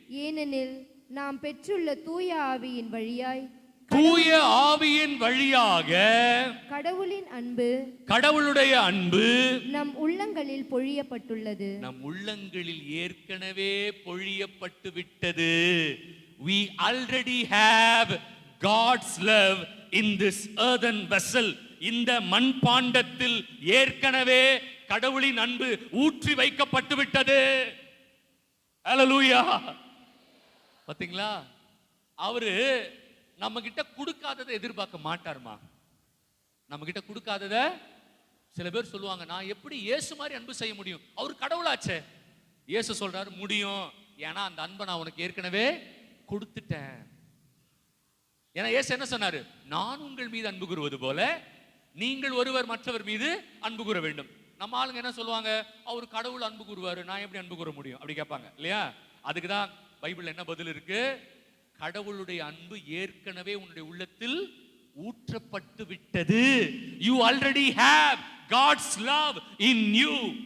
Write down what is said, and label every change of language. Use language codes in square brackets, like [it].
[ta] ஏனெனில் நாம் பெற்றுள்ள தூய ஆவியின் வழியாய், தூய ஆவியின் வழியாக கடவுளின் அன்பு, கடவுளுடைய அன்பு நம் உள்ளங்களில் பொழியப்பட்டுள்ளது. நம் உள்ளங்களில் ஏற்கனவே பொழியப்பட்டு விட்டது. [en] We already have God's love in this earthen vessel. [ta] இந்த மண்பாண்டத்தில் ஏற்கனவே கடவுளின் அன்பு ஊற்றி வைக்கப்பட்டு விட்டது. ஹல்லேலூயா. பாத்தீங்களா? அவரு நம்ம கிட்ட கொடுக்காததை எதிர்பார்க்க மாட்டாருமா. நம்ம கிட்ட கொடுக்காதத சில பேர் சொல்லுவாங்க, நான் எப்படி இயேசு மாதிரி அன்பு செய்ய முடியும்? அவர் கடவுளாச்சே. இயேசு சொல்றாரு, முடியும். ஏன்னா அந்த அன்பை நான் உனக்கு ஏற்கனவே கொடுத்துட்டேன். ஏன்னா இயேசு என்ன சொன்னாரு? நான் உங்கள் மீது அன்பு கூறுவது போல நீங்கள் ஒருவர் மற்றவர் மீது அன்பு கூற வேண்டும். நம்ம ஆளுங்க என்ன சொல்லுவாங்க? அவர் கடவுள் அன்பு கூறுவாரு, நான் எப்படி அன்பு கூற முடியும் அப்படி கேட்பாங்க இல்லையா? அதுக்கு தான் பைபிள் என்ன பதில் இருக்கு? கடவுளுடைய அன்பு ஏற்கனவே உன்னுடைய உள்ளத்தில் ஊற்றப்பட்டு விட்டது. [en] You already have God's love in you.